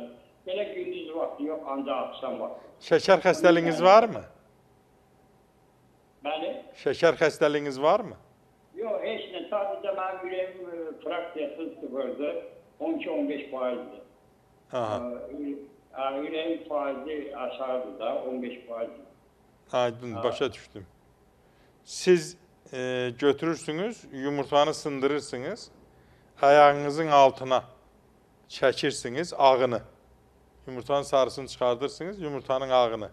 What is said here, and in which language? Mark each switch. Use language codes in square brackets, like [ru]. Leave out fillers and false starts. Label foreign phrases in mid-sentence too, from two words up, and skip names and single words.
[tr] Böyle gündüz vakti yok, ancak akşam vakti. [az] Şeker xəstəliyiniz var mı? Bəli? Şeker xəstəliyiniz var mı? [tr] Yok, hiç ne. Sadece benim yüreğim fraksiyası sıfırdı. 12-15%'di. Yüreğim faizi aşağıdı da 15%. [az] Aydın, başa düşdüm. Siz götürürsünüz, yumurtanı sındırırsınız, ayağınızın altına çəkirsiniz ağını. Yumurtanın sarısını çıxardırsınız, yumurtanın ağını.